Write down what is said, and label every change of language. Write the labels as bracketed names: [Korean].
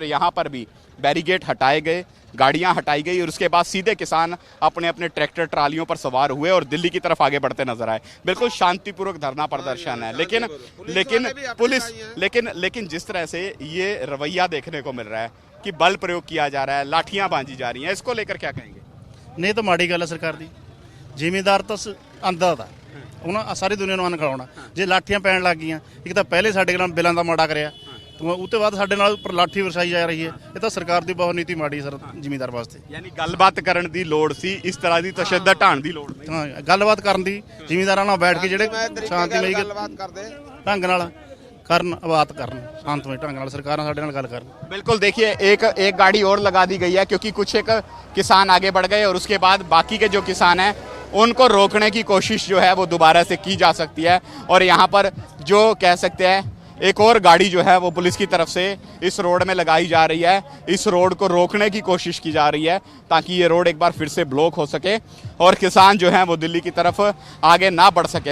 [Hindi] और यहाँ पर भी बैरिकेड हटाए गए, गाड़ियां हटाई गई और उसके बाद सीधे किसान अपने अपने ट्रैक्टर ट्रालियों पर सवार हुए और दिल्ली की तरफ आगे बढ़ते नजर आए। बिल्कुल शांतिपूर्वक धरना प्रदर्शन है, लेकिन पुलिस लेकिन जिस तरह से ये रवैया देखने को मिल रहा है कि बल प्रयोग किया जा रहा है, लाठियां बांधी जा रही हैं, इसको लेकर क्या कहेंगे? [Punjabi] नहीं तो माड़ी गल है सरकार दी। ਜ਼ਿਮੀਂਦਾਰ ਤਾਂ ਆਂਦਾ ਦਾ ਉਹਨਾਂ ਸਾਰੀ ਦੁਨੀਆ ਨੂੰ ਅੰਨ ਖਿਲਾਉਣਾ। ਜੇ ਲਾਠੀਆਂ ਪੈਣ ਲੱਗ ਗਈਆਂ, ਇੱਕ ਤਾਂ ਪਹਿਲੇ ਸਾਡੇ ਨਾਲ ਬਿੱਲਾਂ ਦਾ ਮਾੜਾ ਕਰਿਆ, ਉਹ ਤੋਂ ਬਾਅਦ ਸਾਡੇ ਨਾਲ ਉੱਪਰ ਲਾਠੀ ਵਰਸਾਈ ਜਾ ਰਹੀ ਹੈ। ਇਹ ਤਾਂ ਸਰਕਾਰ ਦੀ ਬਹੁਤ ਨੀਤੀ ਮਾੜੀ ਸਰ ਜ਼ਿਮੀਂਦਾਰ ਵਾਸਤੇ। ਯਾਨੀ ਗੱਲਬਾਤ ਕਰਨ ਦੀ ਲੋੜ ਸੀ, ਇਸ ਤਰ੍ਹਾਂ ਦੀ ਤਸ਼ੱਦਦ ਢਾਣ ਦੀ ਲੋੜ ਨਹੀਂ। ਹਾਂ, ਗੱਲਬਾਤ ਕਰਨ ਦੀ, ਜ਼ਿਮੀਂਦਾਰਾਂ ਨਾਲ ਬੈਠ ਕੇ ਜਿਹੜੇ ਸ਼ਾਂਤੀਮਈ ਢੰਗ ਨਾਲ ਕਰਨ, ਬਾਤ ਕਰਨ, शांतमय ढंग ਨਾਲ सरकार ਸਾਡੇ ਨਾਲ ਗੱਲ ਕਰਨ। [Hindi] बिल्कुल, देखिए एक गाड़ी और लगा दी गई है क्योंकि कुछ एक किसान आगे बढ़ गए और उसके बाद बाकी के जो किसान हैं उनको रोकने की कोशिश जो है वो दोबारा से की जा सकती है। और यहाँ पर जो कह सकते हैं एक और गाड़ी जो है वो पुलिस की तरफ से इस रोड में लगाई जा रही है, इस रोड को रोकने की कोशिश की जा रही है ताकि ये रोड एक बार फिर से ब्लॉक हो सके और किसान जो हैं वो दिल्ली की तरफ आगे ना बढ़ सके।